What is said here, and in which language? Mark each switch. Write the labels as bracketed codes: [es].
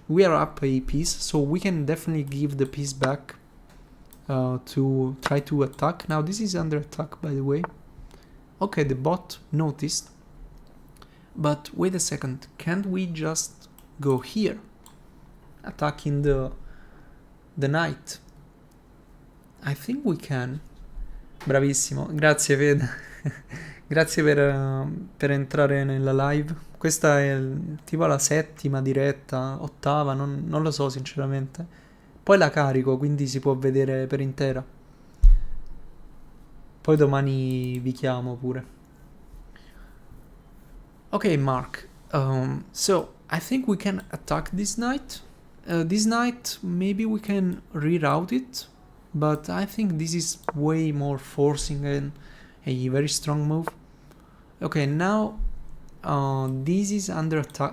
[en] We are up a piece, so we can definitely give the piece back to try to attack. Now this is under attack, by the way. Okay, the bot noticed, but wait a second, can't we just go here, attacking the knight? I think we can. [it] Bravissimo, grazie Fede. Grazie per entrare nella live. Questa è tipo la settima diretta, ottava, non lo so sinceramente. Poi la carico, quindi si può vedere per intera. Poi domani vi chiamo pure. [en] Okay, Mark. So I think we can attack this knight. This knight, maybe we can reroute it, but I think this is way more forcing and a very strong move. Okay, now this is under attack.